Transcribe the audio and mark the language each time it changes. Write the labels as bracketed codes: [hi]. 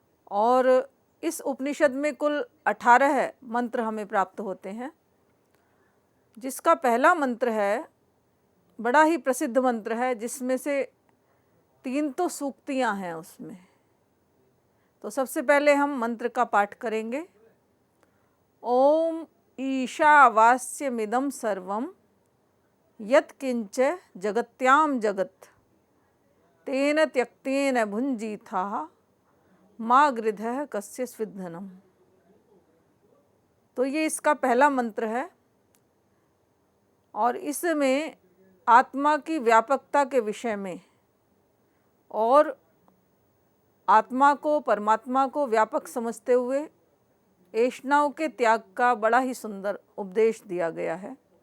[hi] और इस उपनिषद में कुल 18 मंत्र हमें प्राप्त होते हैं, जिसका पहला मंत्र है, बड़ा ही प्रसिद्ध मंत्र है, जिसमें से 3 तो सूक्तियाँ हैं उसमें। तो सबसे पहले हम मंत्र का पाठ करेंगे। [sa] ओम ईशावास्यमिदं सर्वं यत्किंच जगत्यां जगत् तेन त्यक्तेन भुञ्जीथाः मा गृधः कस्य स्विद्धनम्। [hi] तो ये इसका पहला मंत्र है और इसमें आत्मा की व्यापकता के विषय में और आत्मा को, परमात्मा को व्यापक समझते हुए ऐष्णाओं के त्याग का बड़ा ही सुंदर उपदेश दिया गया है।